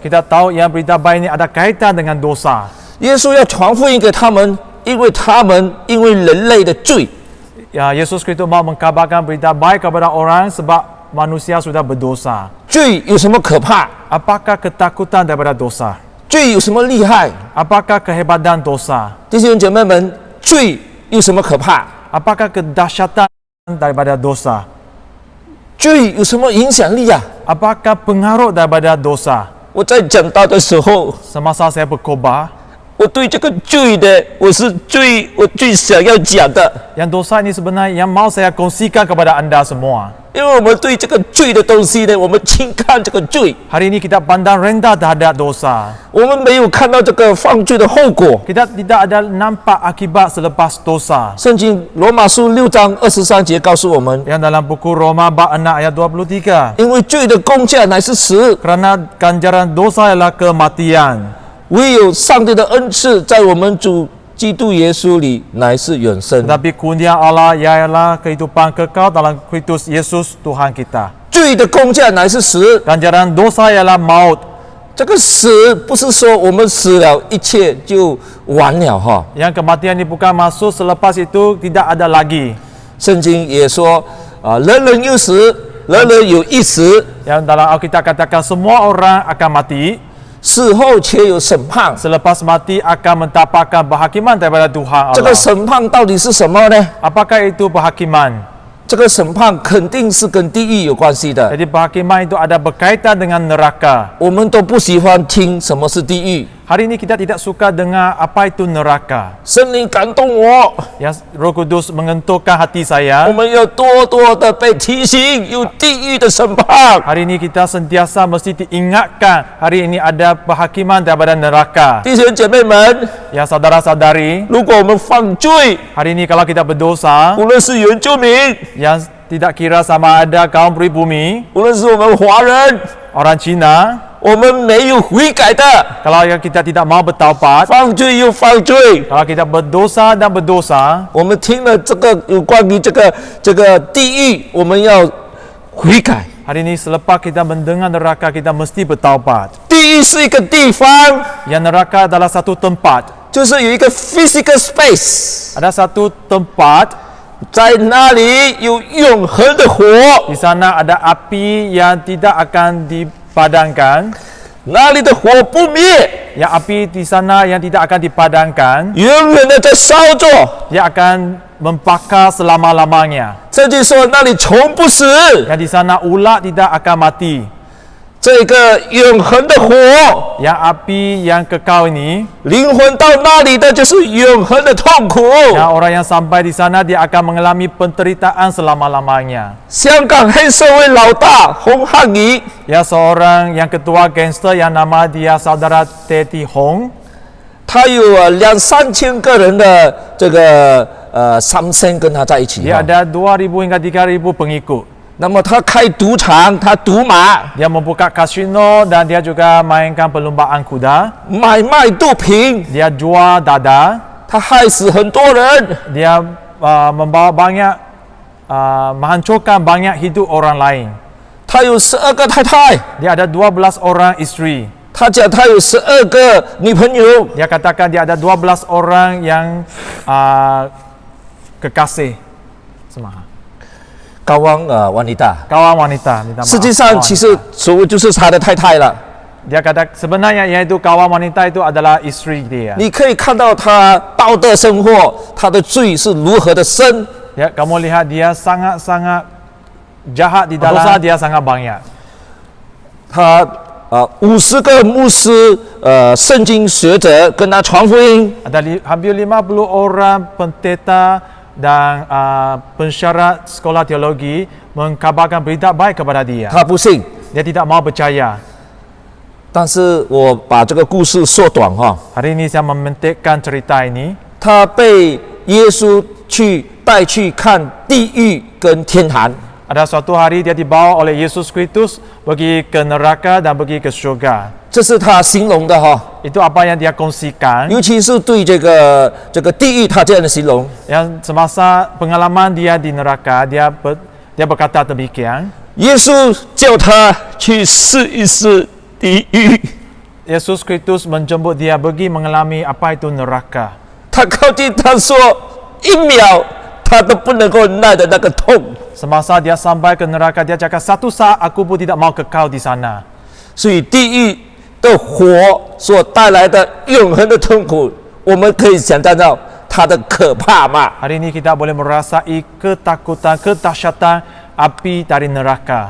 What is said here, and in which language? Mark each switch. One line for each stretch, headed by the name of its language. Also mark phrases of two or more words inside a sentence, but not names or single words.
Malay: Kita tahu yang berita baik ini ada kaitan dengan dosa.
Chinese: 耶稣要传福音给他们，因为人类的罪。
Malay: Ya, Yesus Kristus mau mengkabarkan berita baik kepada orang sebab manusia sudah berdosa.
Chinese: 罪有什么可怕？
Malay: Apakah ketakutan daripada dosa?
Chinese: 罪有什么厉害？
Malay: Apakah kehebatan dosa?
Chinese: 弟兄姐妹们，罪有什么可怕？
Malay: Apakah kedahsyatan daripada dosa?
Chinese: 罪有什么影响力啊？
Malay: Apakah pengaruh daripada dosa?
Chinese: 我在讲道的时候，
Malay: Semasa saya berkhotbah,
Chinese: 我对这个罪的，我最想要讲的，
Malay: yang dosa ini sebenarnya yang mau saya kongsikan kepada anda semua.
Chinese: 因为我们对这个罪的东西呢，我们轻看这个罪，
Malay: Hari ini kita pandang rendah terhadap dosa.
Chinese: 我们没有看到这个犯罪的后果。
Malay: Kita tidak ada nampak akibat selepas dosa.
Chinese: 圣经罗马书6章23节告诉我们，
Malay: Yang dalam buku Roma bab 6 ayat 23.
Chinese: 因为罪的工价乃是死，
Malay: Kerana ganjaran dosa ialah kematian.
Chinese: 唯有上帝的恩赐在我们主基督耶稣里乃是永生。
Malay: Tetapi kurnia Allah ialah kehidupan kekal dalam Kristus Yesus Tuhan kita.
Chinese: 罪的工价乃是死，
Malay: Ganjaran dosa ialah maut.
Chinese: 这个死不是说我们死了一切就完了哈。
Malay: Yang kematian ini bukan maksud selepas itu tidak ada lagi.
Chinese: 圣经也说人人有死，人人有一死，
Malay: Yang dalam Alkitab katakan semua orang akan mati.
Chinese: 死后且有审判。
Malay: Selepas mati akan mendapatkan penghakiman daripada Tuhan
Chinese: 这个
Malay: Allah.
Chinese: 审判到底是什么呢？
Malay: Apakah itu penghakiman?
Chinese: 这个审判肯定是跟地狱有关系的。
Malay: Jadi penghakiman itu ada berkaitan dengan neraka.
Chinese: 我们都不喜欢听什么是地狱。
Malay: Hari ini kita tidak suka dengar apa itu neraka.
Chinese: 圣灵感动我，
Malay: Yang Roh Kudus mengentukkan hati
Chinese: 我
Malay: saya.
Chinese: 们要多多的被提醒有地狱的审判。
Malay: Hari ini kita sentiasa mesti diingatkan hari ini ada penghakiman daripada neraka.
Chinese: 弟兄姐妹们，
Malay: Ya saudara-saudari,
Chinese: 如果我们犯罪，
Malay: hari ini kalau kita berdosa,
Chinese: 无论是原住民，
Malay: yang tidak kira sama ada kaum pribumi,
Chinese: 无论是我们华人，
Malay: orang Cina,
Chinese: 我们没有悔改的，
Malay: kalau yang kita tidak mau bertaubat,
Chinese: 犯罪又犯罪。
Malay: kalau kita berdosa dan berdosa,
Chinese: 我们听了这个有关于这个地狱，我们要悔改。
Malay: hari ini selepas kita mendengar neraka, kita mesti bertaubat.
Chinese: 地狱是一个地方，
Malay: Yang neraka adalah satu tempat.
Chinese: 就是有一个
English: physical space，
Malay: Ada satu tempat,
Chinese: 在那里有永恒的火，
Malay: di sana ada api yang tidak akan dipadamkan.
Chinese: 那里的火不灭，
Malay: Yang api di sana yang tidak akan dipadamkan,
Chinese: 永远的在烧着。
Malay: dia akan membakar selama-lamanya.
Chinese: 圣经说那里从不死，
Malay: Yang di sana ulat tidak akan mati.
Chinese: 这个永恒的火，
Malay: Yang api yang kekal ini,
Chinese: 灵魂到那里的就是永恒的痛苦。
Malay: yang orang yang sampai di sana dia akan mengalami penderitaan selama-lamanya.
Chinese: 香港黑社会老大洪汉仪，
Malay: Ya seorang yang ketua gangster yang nama dia saudara Teti Hong,
Chinese: 他有2-3千个人的这个三生跟他在一起。
Malay: dia ada 2,000 hingga 3,000 pengikut.
Chinese: 那么他开赌场，他赌马，
Malay: Dia membuka kasino dan dia juga mainkan perlumbaan kuda.
Chinese: 买卖毒品，
Malay: Dia jual dada.
Chinese: 他害死很多人。
Malay: Dia membawa banyak, menghancurkan banyak hidup orang lain.
Chinese: 他有12个太太，
Malay: Dia ada 12 orang isteri.
Chinese: 他讲他有12个女朋友。
Malay: Dia katakan dia ada 12 orang yang kekasih. Semaha. 高汪wanita， Kawan wanita. Minta maaf.
Chinese: 实际上其实所谓就是他的太太了。
Malay: Dia kata sebenarnya yaitu kawan wanita itu adalah istri dia.
Chinese: 你可以看到他道德生活，他的罪是如何的深。
Malay: Ya, kamu lihat dia sangat-sangat jahat di dalam dosa dia sangat banyak.
Chinese: 他50个牧师圣经学者跟他传福音，
Malay: Ada hampir 50 orang pendeta dan pensyarat sekolah teologi mengkabarkan berita baik kepada dia.
Chinese: 他不信。
Malay: Dia tidak mau percaya.
Chinese: 但是我把这个故事缩短哈，
Malay: Hari ini saya mementikkan cerita ini.
Chinese: 他被耶稣带去看地狱跟天堂。
Malay: Ada suatu hari dia dibawa oleh Yesus Kristus pergi ke neraka dan pergi ke syurga.
Chinese: 这是他形容的哈，
Malay: Itu apa yang dia kongsikan.
Chinese: 尤其是对这个地狱他这样的形容。
Malay: Yang semasa pengalaman dia di neraka, dia berkata demikian.
Chinese: 耶稣叫他去试一试地狱，
Malay: Yesus Kristus menjemput dia pergi mengalami apa itu neraka.
Chinese: 他靠近他说1秒他都不能够耐的那个痛。
Malay: Semasa dia sampai ke neraka, dia cakap satu saat aku pun tidak mau kekal di sana.
Chinese: 所以地狱的火所带来的永恒的痛苦，我们可以想象到它的可怕吗？
Malay: Hari ini kita boleh merasai ketakutan, kedahsyatan api dari neraka.